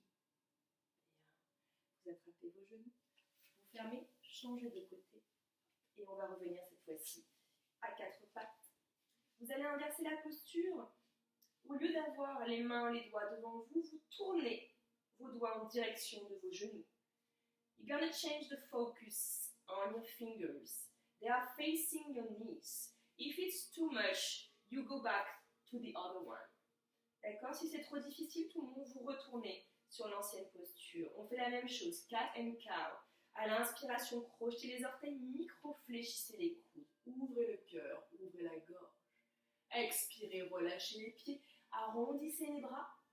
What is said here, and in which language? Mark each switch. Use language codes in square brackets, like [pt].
[fr] Bien. Vous attrapez vos genoux. Vous fermez, changez de côté. Et on va revenir cette fois-ci à quatre pattes. Vous allez inverser la posture. Au lieu d'avoir les mains, les doigts devant vous, vous tournez vos doigts en direction de vos genoux. [en] You're gonna change the focus on your fingers. They are facing your knees. If it's too much, you go back to the other one. [fr] D'accord? Si c'est trop difficile, tout le monde, vous retournez sur l'ancienne posture. On fait la même chose, cat and cow. À l'inspiration, crochetez les orteils, micro-fléchissez les coudes. Ouvrez le cœur, ouvrez la gorge. Expirez, relâchez les pieds. Arrondissez les bras.